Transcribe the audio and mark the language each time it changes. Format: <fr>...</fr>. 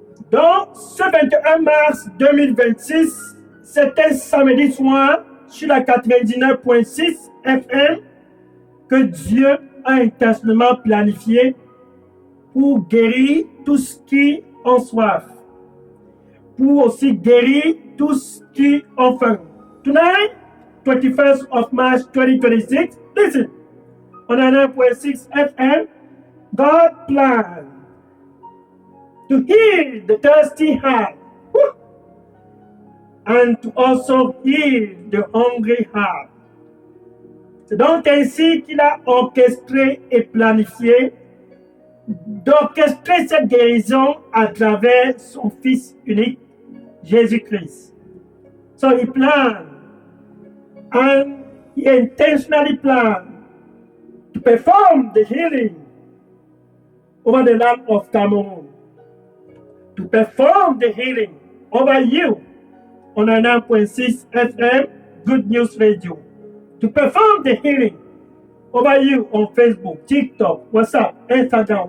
<fr>Donc, ce 21 mars 2026, c'était samedi soir sur la 99.6 FM que Dieu a intentionnellement planifié pour guérir tous qui ont soif, pour aussi guérir tous qui ont faim.</fr> <en>Tonight, 21st of March 2026, listen, on 99.6 FM, God planned to heal the thirsty heart and to also heal the hungry heart.</en> <fr>C'est donc ainsi qu'il a orchestré et planifié d'orchestrer cette guérison à travers son Fils unique, Jésus-Christ.</fr> <en>So he planned and he intentionally planned to perform the healing over the land of Cameroon, to perform the healing over you on 9.6 FM Good News Radio, to perform the healing over you on Facebook, TikTok, WhatsApp, Instagram.</en>